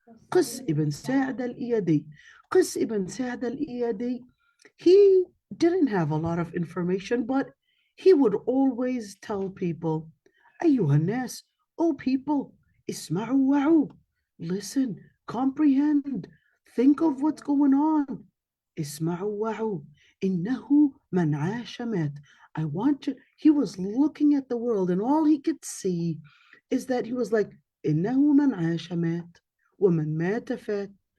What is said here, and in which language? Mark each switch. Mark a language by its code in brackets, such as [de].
[en] Qis ibn Sa'd al-Iyadi. Qis ibn Sa'd al-Iyadi, he didn't have a lot of information, but he would always tell people, [ar] أيها الناس, [en] oh people, [ar] اسمعوا وعوا, [en] listen, comprehend, think of what's going on. [ar] اسمعوا وعوا, إنه من عاش مات. [en] I want you, he was looking at the world and all he could see is that he was like, [ar] إنه من عاش مات ومن مات فات.